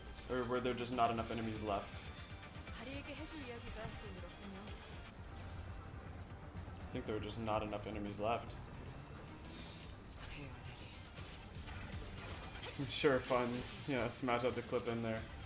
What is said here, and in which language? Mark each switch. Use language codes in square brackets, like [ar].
[en] Or were there just not enough enemies left? [ko] 다리에게 해줄 이야기가 또 늘었군요. [en] I think there were just not enough enemies left. Sure, funds. Yeah, smash out the clip in there.